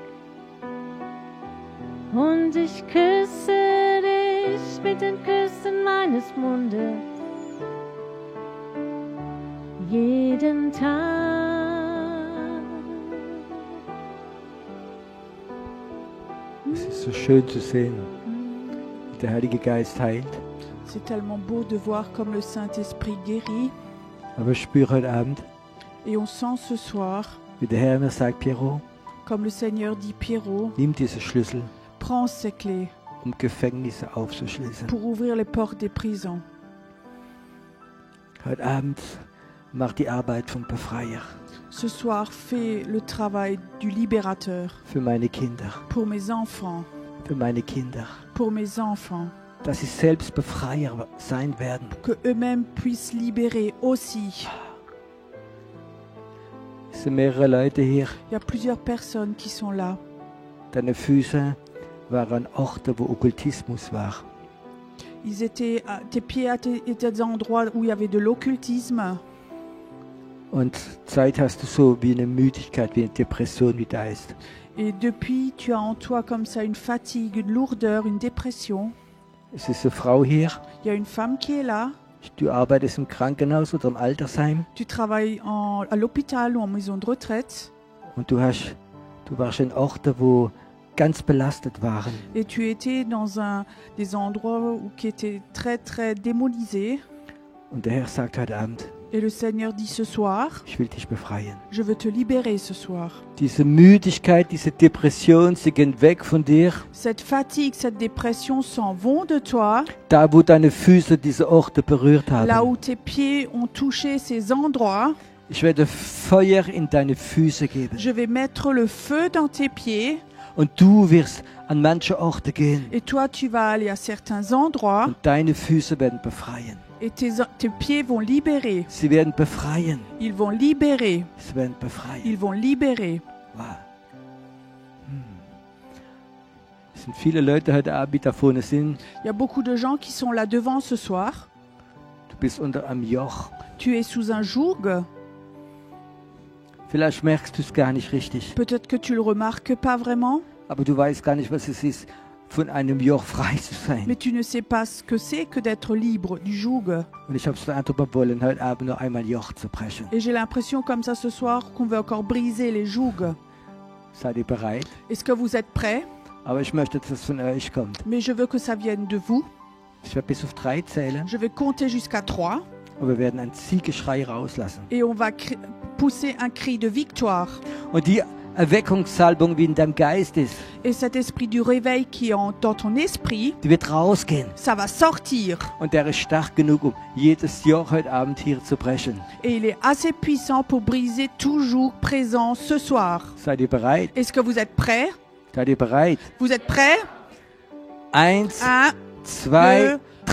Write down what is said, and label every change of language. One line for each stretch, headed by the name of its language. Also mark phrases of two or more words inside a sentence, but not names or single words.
German: Und ich küsse dich mit den Küssen meines Mundes. Jeden Tag. Es ist so schön zu sehen, wie der Heilige Geist heilt.
French: C'est tellement beau de voir comme le Saint-Esprit guérit.
German: Aber ich spüre heute Abend,
French: Et on sent ce soir,
German: wie der Herr mir sagt, Piero,
French: comme le Seigneur dit Pierrot,
German: nimm diese Schlüssel,
French: prends ces clés
German: Gefängnisse aufzuschließen.
French: pour ouvrir les portes des prisons.
German: Heute Abend mach die Arbeit vom Befreier
French: Ce soir, fais le travail du libérateur
German: für meine Kinder,
French: pour mes enfants, pour mes enfants,
German: dass sie selbst Befreier sein werden.
French: que eux-mêmes puissent libérer aussi.
German: Es sind mehrere Leute hier.
French: Il y a plusieurs personnes qui sont là.
German: Deine Füße waren Orte, wo Okkultismus war.
French: Tes pieds étaient des endroits où il y avait de l'occultisme.
German: Und Zeit hast du so wie eine Müdigkeit, wie eine Depression, wie da ist.
French: Et depuis, tu as en toi comme ça une fatigue, une lourdeur, une dépression.
German: Es ist eine Frau hier.
French: Il y a une femme qui est là.
German: Du arbeitest im Krankenhaus oder im Altersheim.
French: Tu travailles à l'hôpital ou en maison de retraite.
German: Und du warst in Orten, wo ganz belastet waren.
French: Et tu étais dans des endroits qui étaient très, très démonisés.
German: Und der Herr sagt heute Abend,
French: Et le Seigneur dit ce soir,
German: ich will dich befreien.
French: je veux te libérer ce soir.
German: Diese Müdigkeit, diese Depression, sie gehen weg von dir.
French: Cette fatigue, cette dépression s'en vont de toi.
German: Da, wo deine Füße diese Orte berührt
French: Là
German: haben.
French: où tes pieds ont touché ces endroits,
German: Ich werde Feuer in deine Füße geben.
French: je vais mettre le feu dans tes pieds.
German: Und du wirst an manche Orte gehen.
French: Et toi, tu vas aller à certains endroits
German: Und deine Füße werden befreien.
French: et tes pieds vont libérer.
German: Sie werden befreien.
French: Ils vont libérer.
German: Sie werden befreien.
French: Ils vont libérer. Wow.
German: Es sind viele Leute heute Abend, die da vorne sind.
French: Il y a beaucoup de gens qui sont là devant ce soir.
German: Du bist unter einem Joch.
French: Tu es sous un joug.
German: Vielleicht merkst du es gar nicht richtig.
French: Peut-être que tu le remarques pas vraiment,
German: Aber du weißt gar nicht, was es ist, von einem Joch frei zu sein.
French: mais tu ne sais pas ce que c'est que d'être libre du joug.
German: Und ich habe es den Eindruck, wir wollen heute Abend noch einmal Joch zu brechen.
French: Et j'ai l'impression comme ça ce soir qu'on veut encore briser les jougs.
German: Seid ihr bereit?
French: Est-ce que vous êtes prêts?
German: Aber ich möchte, dass es von euch kommt.
French: Mais je veux que ça vienne de vous.
German: Ich werde bis auf 3 zählen
French: Je vais compter jusqu'à 3
German: und wir werden einen Siegeschrei rauslassen.
French: et on va pousser un cri de victoire.
German: Und die Erweckungssalbung, wie in deinem Geist ist,
French: Et cet esprit du réveil qui est dans ton esprit,
German: die wird rausgehen.
French: ça va sortir.
German: Und der ist stark genug, um jedes Joch heute Abend hier zu brechen.
French: Et il est assez puissant pour briser toujours présent ce soir.
German: Seid ihr bereit?
French: Est-ce que vous êtes prêts?
German: Seid ihr bereit?
French: Vous êtes prêts? 1, 1, 2, 2, 3.